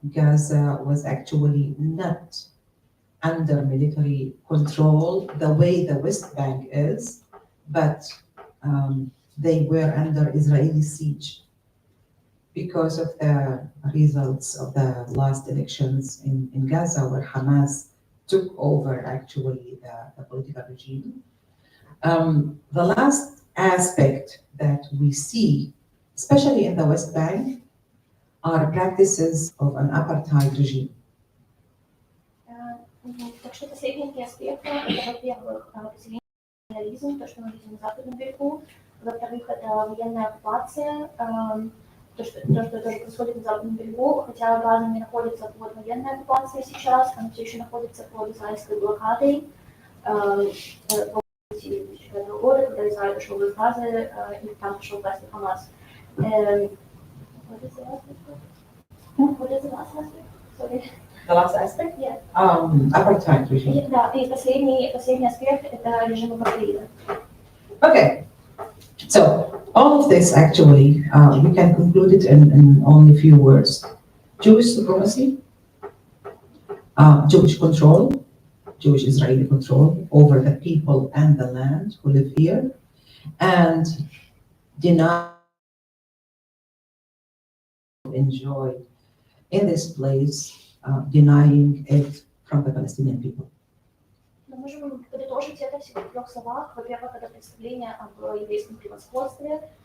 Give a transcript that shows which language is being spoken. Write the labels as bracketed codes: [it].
[en] Gaza was actually not under military control the way the West Bank is, but they were under Israeli siege because of the results of the last elections in Gaza, where Hamas took over actually the political regime. The last aspect that we see, especially in the West Bank, are practices of an apartheid regime. [ru] Так что последние три аспекта, это, во-первых, поселение, национализм, то, что мы видим на Западном берегу, во-вторых, это военная оккупация, то, что тоже происходит на Западном берегу, хотя Газа не находится под военной оккупацией сейчас, она все еще находится под израильской блокадой. В 2005 года, когда Израиль ушел из Газы, и там пришел власть Хамас. [en] What is the last aspect? What is the last aspect? Sorry. The last aspect? Yeah. Apartheid regime. [ru] Да, и последний аспект – это режим апартеида. [en] Okay, so all of this actually, we can conclude it in only a few words. Jewish supremacy, Jewish control, Jewish Israeli control over the people and the land who live here, and enjoy in this place, denying it from the Palestinian people. [ru] Мы можем подытожить это всего в трех словах. Во-первых, это представление об еврейском превосходстве.